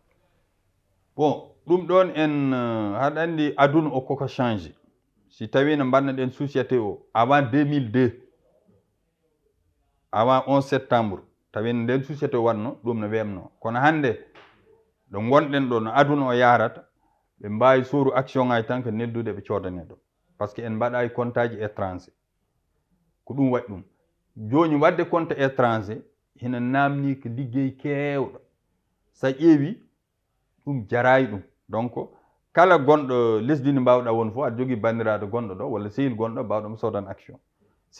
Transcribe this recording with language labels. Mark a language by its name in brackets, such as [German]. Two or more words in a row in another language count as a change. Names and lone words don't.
[Fula] Bon ɗum ɗon en haɗa andi aduna o koko change si tawi no mbannoɗen société o [French] avant 2002 avant 11 septembre [Fula] tawi nden société o watno ɗum no wemno kono hande ɗo gonɗen ɗo no aduna o yarata ɓe mbawi sooru action ngaji tan ko neddude ɓe codane ɗo par ce que en mbaɗayi compte aji étranger ko ɗum waɗi ɗum joni wadde [French] compte étranger [Fula] hina namni ko liggey kewɗo sa ƴeewi ɗum jarayi ɗum donc kala gonɗo lesdi ndi mbawɗa won fof aɗa jogui bandiraɗo gonɗo ɗo walla sehil gonɗo mbawɗomo sodan action si